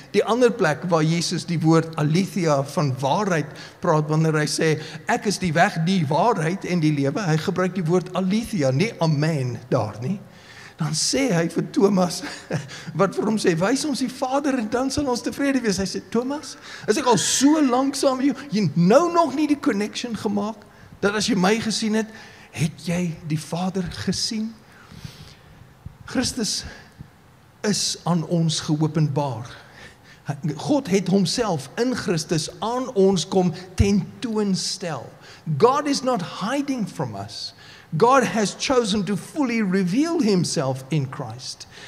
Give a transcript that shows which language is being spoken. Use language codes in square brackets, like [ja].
[af] Die ander plek waar Jesus die woord aletheia van waarheid praat, wanneer hy sê, ek is die weg, die waarheid en die lewe, hy gebruik die woord aletheia, nie amen daar nie. Dan sê hy vir Thomas, wat vir hom sê, wys ons die Vader en dan sal ons tevrede wees. Hy sê, Thomas, is ek al so lank saam met jou, jy nou nog nie die connection gemaak, dat as jy my gesien het, het jy die Vader gesien? Christus is aan ons geopenbaar. God het homself in Christus aan ons kom tentoonstel. [en] God is not hiding from us. God has chosen to fully reveal himself in Christ.